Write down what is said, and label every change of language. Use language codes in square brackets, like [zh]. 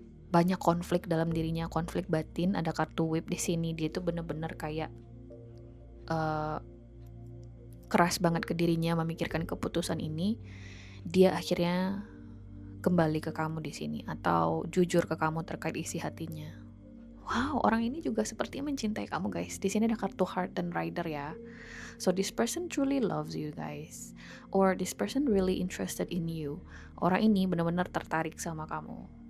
[id] Banyak konflik dalam dirinya, konflik batin. Ada kartu whip di sini, dia tuh bener-bener kayak keras banget ke dirinya memikirkan keputusan ini. Dia akhirnya kembali ke kamu di sini atau jujur ke kamu terkait isi hatinya. Wow, orang ini juga sepertinya mencintai kamu guys. Di sini ada kartu Heart dan Rider ya. [en] So this person truly loves you guys, or this person really interested in you. [id] Orang ini benar-benar tertarik sama kamu.